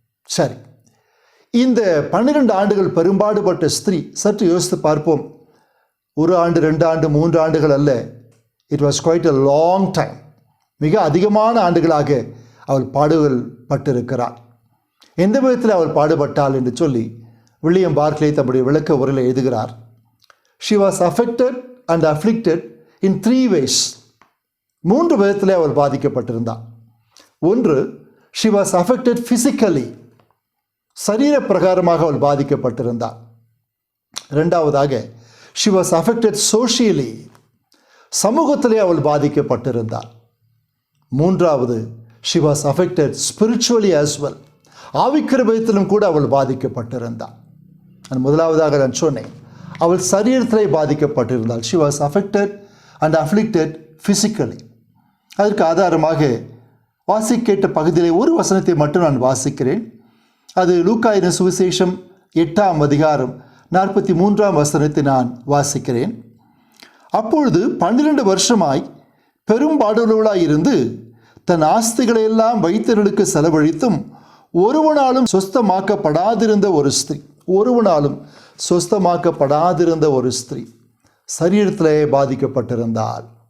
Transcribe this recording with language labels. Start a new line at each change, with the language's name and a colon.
Tamil: சரி, இந்த 12 ஆண்டுகள் பெரும்பாடுபட்ட ஸ்திரீ சற்று யோசித்து பார்ப்போம். 1 ஆண்டு, 2 ஆண்டு, 3 ஆண்டுகள் அல்ல.
English: It was quite a long time.
Tamil: மிக அதிகமான ஆண்டுகளாக அவள் பாடுகள் பட்டிருக்கிறாள். எந்த விதத்தில் அவள் பாடுபட்டாள் என்று சொல்லி வில்லியம் பார்க்லே தம்முடைய விளக்க உரையில் எழுதுகிறார்.
English: She was affected and afflicted in 3 ways.
Tamil: 3 விதத்தில் அவள் பாதிக்கப்பட்டிருந்தாள். ஒன்று,
English: she was affected physically.
Tamil: சரீர பிரகாரமாக அவள் பாதிக்கப்பட்டிருந்தாள். இரண்டாவதாக,
English: she was affected socially.
Tamil: சமூகத்திலே அவள் பாதிக்கப்பட்டிருந்தாள். மூன்றாவது,
English: she was affected spiritually as well.
Tamil: ஆவிக்கிற விதத்திலும் கூட அவள் பாதிக்கப்பட்டிருந்தாள். முதலாவதாக நான் சொன்னேன், அவள் சரீரத்திலே பாதிக்கப்பட்டிருந்தாள்.
English: she was affected and afflicted physically.
Tamil: அதற்கு ஆதாரமாக வாசிக்கேட்ட பகுதியிலே ஒரு வசனத்தை மட்டும் நான் வாசிக்கிறேன். அது லூக்காயின் சுவிசேஷம் 8ஆம் அதிகாரம் 43ஆம் வசனத்தை நான் வாசிக்கிறேன். அப்பொழுது 12 வருஷமாய் பெரும்பாடுள்ளவளாய் இருந்து தன் ஆஸ்திகளை எல்லாம் வைத்தியர்களுக்கு செலவழித்தும் ஒருவனாலும் சொஸ்தமாக்கப்படாதிருந்த ஒரு ஸ்திரீ, ஒருவனாலும் சொஸ்தமாக்கப்படாதிருந்த ஒரு ஸ்திரீ சரீரத்திலே பாதிக்கப்பட்டிருந்தாள்.